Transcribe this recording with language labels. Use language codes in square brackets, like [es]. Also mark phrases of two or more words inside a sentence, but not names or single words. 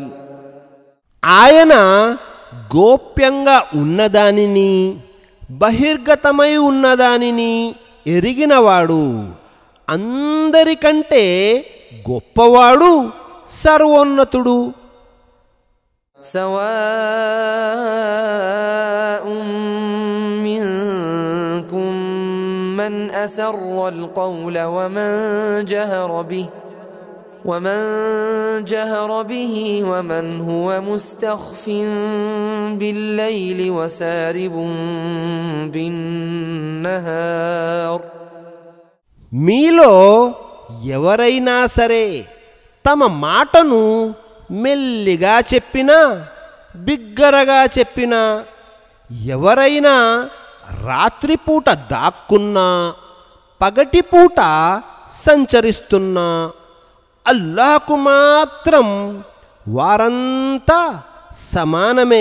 [te] ఆయన గోప్యంగా ఉన్నదానిని, బహిర్గతమై ఉన్నదానిని ఎరిగినవాడు. అందరికంటే గొప్పవాడు సర్వోన్నతుడు. [ar] سواء منكم من أسر القول ومن جهر به ومن هو مستخف بالليل وسارب بالنهار. [te] మీలో ఎవరైనా సరే తమ మాటను మెల్లిగా చెప్పినా బిగ్గరగా చెప్పినా, ఎవరైనా రాత్రిపూట దాక్కున్నా పగటిపూట సంచరిస్తున్నా, అల్లాహ్కు మాత్రం వారంతా సమానమే.